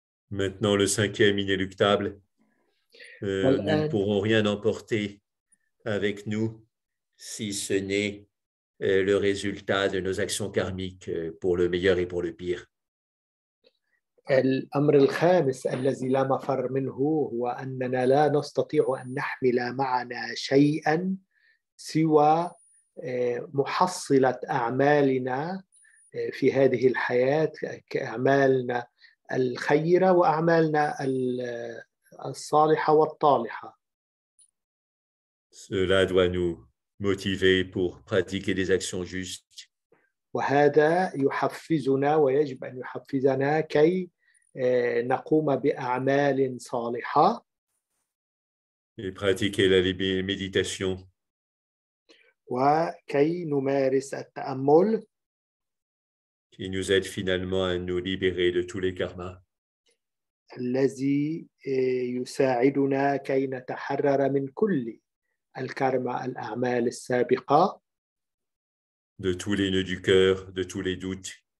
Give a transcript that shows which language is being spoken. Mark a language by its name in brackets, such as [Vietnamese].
[French] Maintenant, le cinquième inéluctable, nous ne pourrons rien emporter avec nous si ce n'est le résultat de nos actions karmiques pour le meilleur et pour le pire. [Arabic] الأمر الخامس الذي لا مفر منه هو أننا لا نستطيع أن نحمل معنا شيئا سوى محصلة أعمالنا في هذه الحياة، كأعمالنا الخيرة وأعمالنا الصالحة والطالحة. [French] Cela doit nous motiver pour pratiquer des actions justes [Arabic] وهذا يحفزنا ويجب أن يحفزنا كي نقوم بأعمال صالحة [French] et pratiquer la méditation [Arabic] وكي نمارس التأمل [French] qui nous aide finalement à nous libérer de tous les karmas. [Arabic] الذي يساعدنا كي نتحرر من كل الكارما الأعمال السابقة [French] de tous les nœuds du cœur, de tous les doutes.